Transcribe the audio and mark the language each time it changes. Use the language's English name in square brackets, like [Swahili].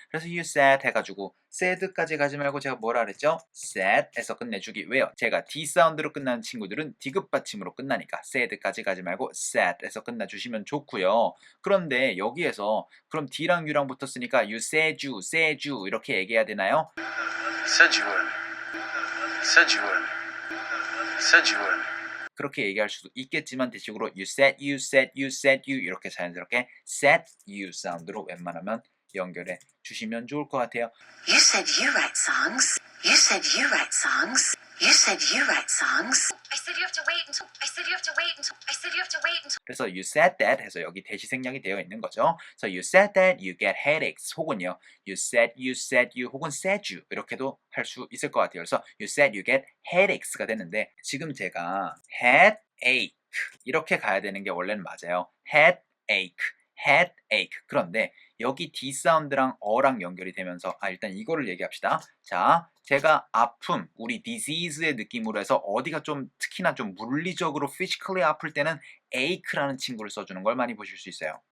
[Korean] 그래서 you said 해가지고 said까지 가지 말고 제가 뭐라 그랬죠? said에서 끝내주기. 왜요? 제가 D 사운드로 끝나는 친구들은 디귿 받침으로 끝나니까 said까지 가지 말고 said에서 끝나주시면 좋고요. 그런데 여기에서 그럼 D랑 U랑 붙었으니까 you said you 이렇게 얘기해야 되나요? [English] said you would, said you would, said you would. [Korean] 그렇게 얘기할 수도 있겠지만 대식으로 [English] you said you said you [Korean] said you 이렇게 자연스럽게 said you 사운드로 웬만하면 연결해 주시면 좋을 것 같아요. [English] You said you write songs. You said you write songs. You said you write songs. I said you have to wait until. I said you have to wait until. I said you have to wait until. [Korean] 그래서 you said that 해서 여기 대시 생략이 되어 있는 거죠. [English] So you said that you get headaches [Korean] 혹은요 [English] you said you [Korean] 혹은 [English] said you [Korean] 이렇게도 할 수 있을 것 같아요. 그래서 [English] you said you get headaches [Korean] 가 되는데 지금 제가 headache 이렇게 가야 되는 게 원래는 맞아요. headache 그런데 여기 D 사운드랑 어랑 연결이 되면서 일단 이거를 얘기합시다. 자, 제가 아픔, 우리 disease의 느낌으로 해서 어디가 좀 특히나 좀 물리적으로 physically 아플 때는 ache라는 친구를 써주는 걸 많이 보실 수 있어요.